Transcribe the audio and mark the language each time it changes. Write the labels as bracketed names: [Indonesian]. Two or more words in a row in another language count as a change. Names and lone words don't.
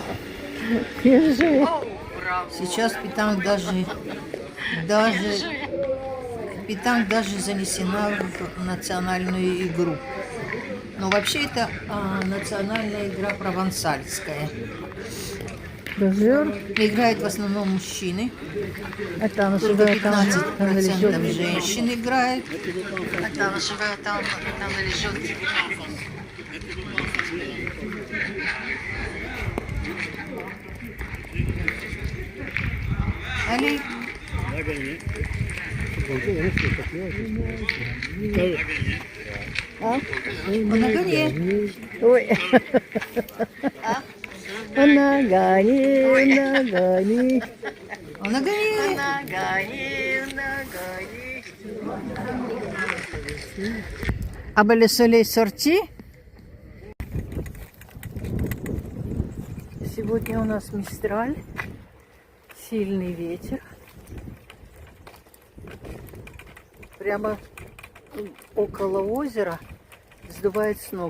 [Russian] Сейчас питанг даже занесена в национальную игру. Но вообще это национальная игра провансальская. Играют в основном мужчины. Только 15% женщин играет. [French] Allez. On a gagné. Oui. Ah. On a gagné, Oui. on a gagné. On a gagné. Ah ben le soleil est sorti. [Russian] Сегодня у нас Мистраль, сильный ветер. Прямо около озера сдувает с ног.